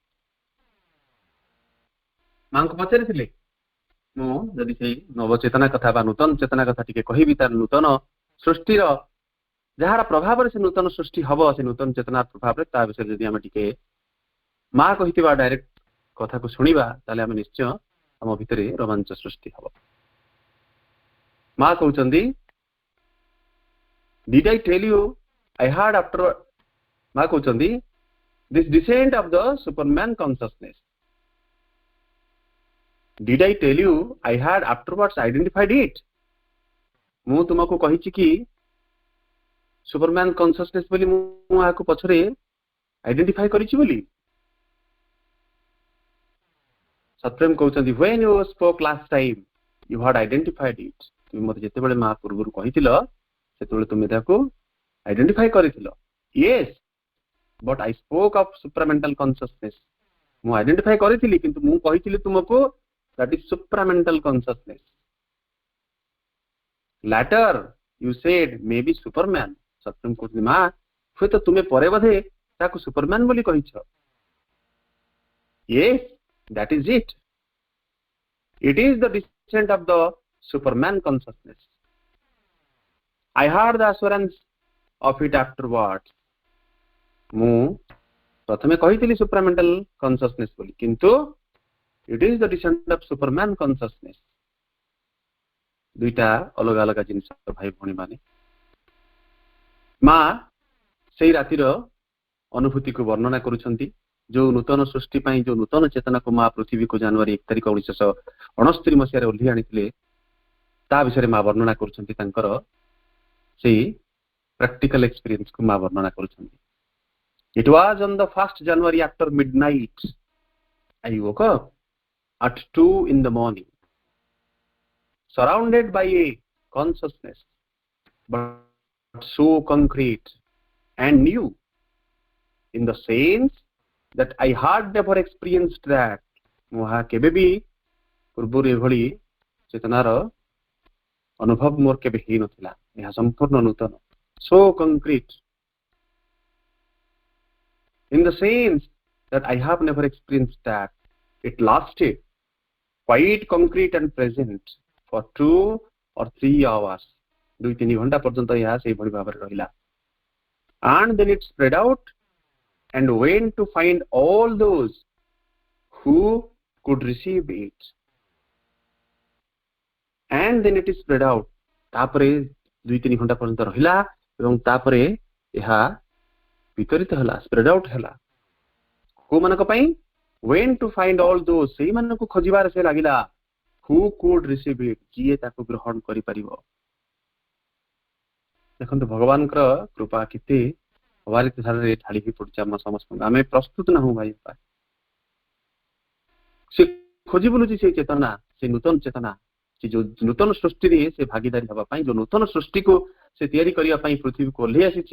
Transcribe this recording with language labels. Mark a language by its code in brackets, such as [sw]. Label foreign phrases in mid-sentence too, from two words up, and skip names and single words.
[or] ମାଙ୍କୁ ପଚାରିଥିଲେ, ମୁଁ ଯଦି ସେଇ ନବଚେତନା କଥା ବା ନୂତନ ଚେତନା କଥା ଟିକେ କହିବି, ତାର ନୂତନ ସୃଷ୍ଟିର ଯାହାର ପ୍ରଭାବରେ ସେ ନୂତନ ସୃଷ୍ଟି ହବ, ସେ ନୂତନ ଚେତନାର ପ୍ରଭାବରେ, ତା ବିଷୟରେ ଯଦି ଆମେ ଟିକେ ମା କହିଥିବା ଡାଇରେକ୍ଟ କଥାକୁ ଶୁଣିବା, ତାହେଲେ ଆମେ ନିଶ୍ଚୟ ଆମ ଭିତରେ ରୋମାଞ୍ଚ ସୃଷ୍ଟି ହବ। ମା କହୁଛନ୍ତି, [en] Did I tell you I had after, [or] ମା କହୁଛନ୍ତି, [en] this descent of the Superman consciousness, did I tell you I had afterwards identified it? [or] ମୁଁ ତୁମକୁ କହିଛି କି [en] Superman consciousness [or] ବୋଲି ମୁଁ ଏହାକୁ ପଛରେ ଆଇଡେଣ୍ଟିଫାଇ କରିଛି ବୋଲି? ସତ୍ୟମ୍ କହୁଛନ୍ତି, [en] when you spoke last time you had identified it. [or] ତୁମେ ମୋତେ ଯେତେବେଳେ ମା ପୂର୍ବରୁ କହିଥିଲ, ସେତେବେଳେ ତୁମେ ତାକୁ ଆଇଡେଣ୍ଟିଫାଇ କରିଥିଲ। [en] Yes, but I spoke of supramental consciousness. [or] ମୁଁ ଆଇଡେଣ୍ଟିଫାଇ କରିଥିଲି, କିନ୍ତୁ ମୁଁ କହିଥିଲି ତୁମକୁ [en] that is supramental consciousness. Later you said maybe Superman. [or] ସତ୍ୟମ୍ କହୁଛନ୍ତି, ମା ହୁଏତ ତୁମେ ପରେ ବୋଧେ ତାକୁ ସୁପରମ୍ୟାନ ବୋଲି କହିଛ। [en] Yes, that is it. It is the descent of the Superman consciousness. I had the assurance of it afterwards. [or] ମୁଁ ପ୍ରଥମେ କହିଥିଲି [en] supramental consciousness [or] ବୋଲି, କିନ୍ତୁ [en] it is the descent of Superman consciousness. [or] ଦୁଇଟା ଅଲଗା ଅଲଗା ଜିନିଷ ଭାଇ ଭଉଣୀ ମାନେ। ମା ସେଇ ରାତିର ଅନୁଭୂତିକୁ ବର୍ଣ୍ଣନା କରୁଛନ୍ତି, ଯୋଉ ନୂତନ ସୃଷ୍ଟି ପାଇଁ ଯୋଉ ନୂତନ ଚେତନାକୁ ମା ପୃଥିବୀକୁ ଜାନୁଆରୀ 1 ତାରିଖ 1969 ମସିହାରେ ଓହ୍ଲେଇ ଆଣିଥିଲେ, ତା ବିଷୟରେ ମା ବର୍ଣ୍ଣନା କରୁଛନ୍ତି। ତାଙ୍କର ସେଇ [en] practical experienceକୁ [or] ମା ବର୍ଣ୍ଣନା କରୁଛନ୍ତି। [en] It was on the 1st January after midnight. I woke up at 2 in the morning, surrounded by a consciousness, but so concrete and new, in the sense that I had never experienced that. [or] ମୁଁ କେବେ ବି ପୂର୍ବରୁ ଏଭଳି ଚେତନାର ଅନୁଭବ ମୋର କେବେ ହେଇନଥିଲା। ଏହା ସମ୍ପୂର୍ଣ୍ଣ ନୂତନ। [en] So concrete, in the sense that I have never experienced that. It lasted quite concrete and present for 2 or 3 hours. [or] 2-3 ଘଣ୍ଟା ପର୍ଯ୍ୟନ୍ତ ଏହା ସେଇଭଳି ଭାବରେ ରହିଲା। [en] And then it spread out and went to find all those who could receive it. And then it is spread out. [or] ତାପରେ 2-3 ଘଣ୍ଟା ପର୍ଯ୍ୟନ୍ତ ରହିଲା ଏବଂ ତାପରେ ଏହା ବିତରିତ ହେଲା, [en] spread out [or] ହେଲା। କୋଉମାନଙ୍କ ପାଇଁ? [en] went to find all those, [or] ସେଇମାନଙ୍କୁ ଖୋଜିବାରେ ସେ ଲାଗିଲା, [en] who could receive it, [or] ଯିଏ ତାକୁ ଗ୍ରହଣ କରିପାରିବ। ଦେଖନ୍ତୁ ଭଗବାନଙ୍କର କୃପା କେତେ ଅବାରିତ ଧାରାରେ ଢାଳି ହୋଇ ପଡୁଛି ଆମ ସମସ୍ତଙ୍କୁ। ଆମେ ପ୍ରସ୍ତୁତ ନାହୁଁ ଭାଇ। ସେ ଖୋଜି ବୁଲୁଛି ସେଇ ଚେତନା, ସେ ନୂତନ ଚେତନା, ସେ ଯୋଉ ନୂତନ ସୃଷ୍ଟିରେ ସେ ଭାଗିଦାରୀ ହେବା ପାଇଁ, ଯୋଉ ନୂତନ ସୃଷ୍ଟିକୁ ସେ ତିଆରି କରିବା ପାଇଁ ପୃଥିବୀକୁ ଓହ୍ଲେଇ ଆସିଛି।